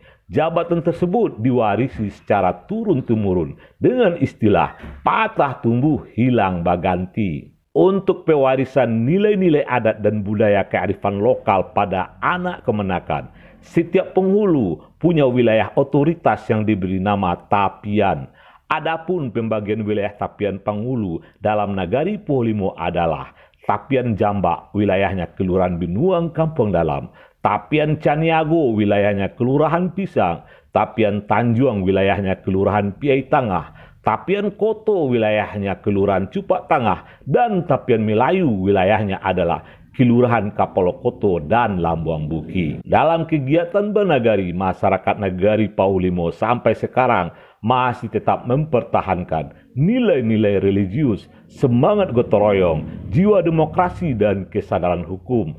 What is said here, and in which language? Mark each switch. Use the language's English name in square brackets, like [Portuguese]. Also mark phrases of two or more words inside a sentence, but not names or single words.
[Indonesian] Jabatan tersebut diwarisi secara turun-temurun dengan istilah [Minangkabau] patah tumbuh hilang baganti. [Indonesian] Untuk pewarisan nilai-nilai adat dan budaya kearifan lokal pada anak kemenakan, setiap penghulu punya wilayah otoritas yang diberi nama tapian. Adapun pembagian wilayah tapian penghulu dalam Nagari Pauhlimo adalah Tapian Jambak, wilayahnya Kelurahan Binuang Kampung Dalam; Tapian Caniago, wilayahnya Kelurahan Pisang; Tapian Tanjuang, wilayahnya Kelurahan Piai Tangah; Tapian Koto, wilayahnya Kelurahan Cupak Tangah; dan Tapian Melayu, wilayahnya adalah Kelurahan Kapolokoto dan Lambuang Buki. Dalam kegiatan bernagari, masyarakat Nagari Pauhlimo sampai sekarang masih tetap mempertahankan nilai-nilai religius, semangat gotong royong, jiwa demokrasi, dan kesadaran hukum.